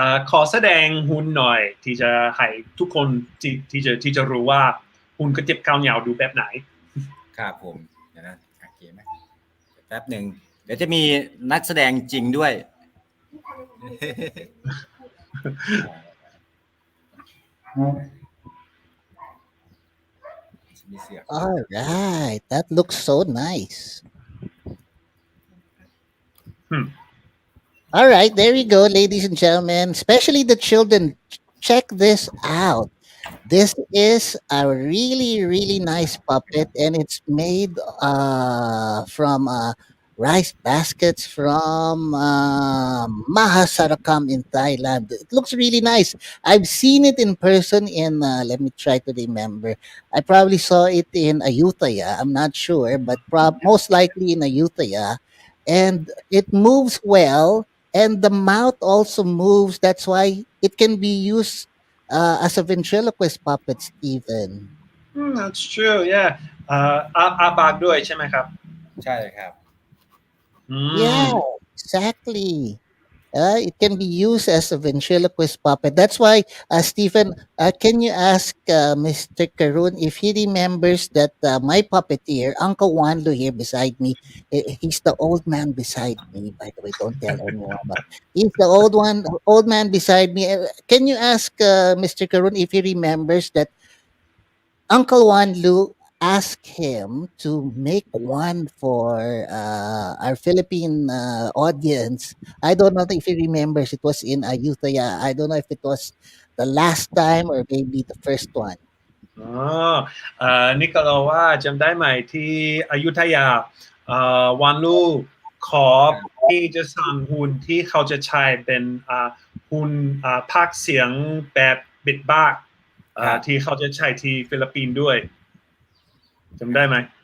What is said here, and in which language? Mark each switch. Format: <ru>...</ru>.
<th>ขอแสดงหุ่นหน่อยที่จะให้ทุกคนที่จะรู้ว่าหุ่นกระติบข้าวเหนียวดูแบบไหน ครับผมเดี๋ยวนะโอเคไหมแป๊บหนึ่งเดี๋ยวจะมีนักแสดงจริงด้วย มีเสียง</th> <en>All right, that looks so nice. All right, there you go, ladies and gentlemen, especially the children. Check this out. This is a really, really nice puppet, and it's made from rice baskets from Mahasarakam in Thailand. It looks really nice. I've seen it in person in, let me try to remember. I probably saw it in Ayutthaya. I'm not sure, but most likely in Ayutthaya. And it moves well, and the mouth also moves. That's why it can be used as a ventriloquist puppet, Stephen. That's true yeah</en> <th>อาปากด้วยใช่ไหมครับ ใช่ครับ</th> <en>Yeah, exactly. It can be used as a ventriloquist puppet. That's why, Stephen, can you ask Mr. Karun if he remembers that my puppeteer, Uncle Wanlu here beside me, he's the old man beside me, by the way, don't tell anyone about. He's the old man beside me. Can you ask Mr. Karun if he remembers that Uncle Wanlu asked him to make one for our Philippine audience. I don't know if he remembers. It was in Ayutthaya. I don't know if it was the last time or maybe the first one.</en> <th>อ๋อนิโคลว่าจำได้ไหมที่อยุธยาวันลูกขอที่จะสั่งหุ่นที่เขาจะใช้เป็นหุ่นพากย์เสียงแบบบิดบ้าที่เขาจะใช้ที่ฟิลิปปินส์ด้วยจำได้ไหม</th>